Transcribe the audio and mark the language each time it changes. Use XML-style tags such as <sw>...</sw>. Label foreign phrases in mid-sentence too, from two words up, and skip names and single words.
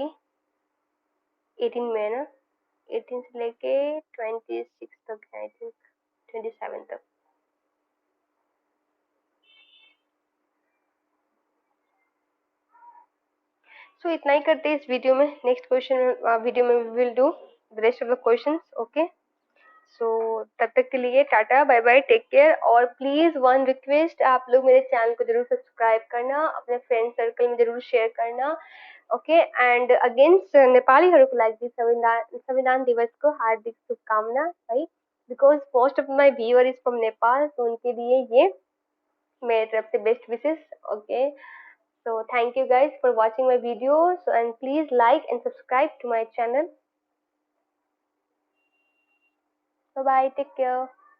<hi>18 में है ना, 18 से लेके 26 तक है,</hi> <en>I think</en> <hi>27 तक। सो इतना ही करते हैं इस वीडियो में।</hi> <en>next question video में we will do the rest of the questions. okay, so</en> <hi>तब तक के लिए</hi> <en>tata bye bye, take care.</en> <hi>और</hi> <en>please one request,</en> <hi>आप लोग मेरे चैनल को जरूर सब्सक्राइब करना, अपने फ्रेंड सर्कल में जरूर शेयर करना।</hi> <en>okay, and against</en> <ne>नेपालीहरूको लागि संविधान दिवस को हार्दिक शुभकामना</ne> <en>है, because most of my viewer is from Nepal,</en> <hi>तो उनके लिए ये मेरे तरफ से</hi> <en>best wishes. ओके, so thank you guys for watching my videos, and please like and subscribe to my channel. Bye bye, take care.</en>